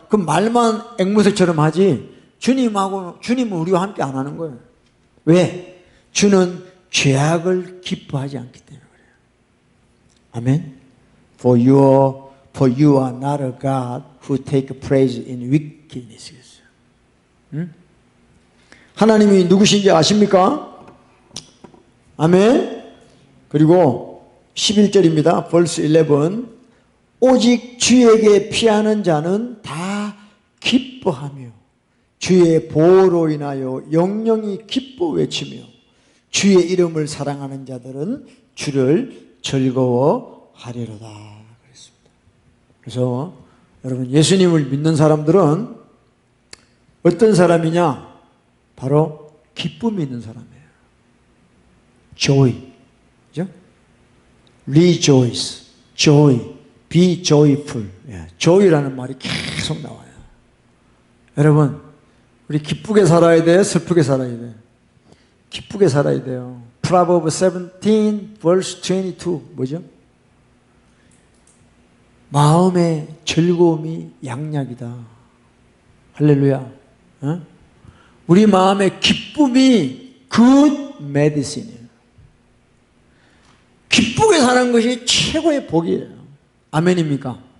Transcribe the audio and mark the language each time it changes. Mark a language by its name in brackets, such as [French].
[Korean] 그 말만 앵무새처럼 하지 주님은 우리와 함께 안 하는 거예요. 왜? 주는 죄악을 기뻐하지 않기 때문에 그래요. 아멘. [English] For you are not a God who take praise in wickedness. [Korean] 하나님이 누구신지 아십니까? 아멘. 그리고 11절입니다. verse 11. 오직 주에게 피하는 자는 다 기뻐하며 주의 보호로 인하여 영영이 기뻐 외치며 주의 이름을 사랑하는 자들은 주를 즐거워하리로다 그랬습니다. 그래서 여러분 예수님을 믿는 사람들은 어떤 사람이냐? 바로 기쁨이 있는 사람이에요. [English] joy, 그죠? rejoice, joy, be joyful. [Korean] joy라는 말이 계속 나와요. 여러분, 우리 기쁘게 살아야 돼요? 슬프게 살아야 돼요? 기쁘게 살아야 돼요. [English] Proverbs 17 verse 22 뭐죠? [Korean] 마음의 즐거움이 양약이다. 할렐루야. 우리 마음의 기쁨이 good medicine 이에요. 기쁘게 사는 것이 최고의 복이에요. 아멘입니까?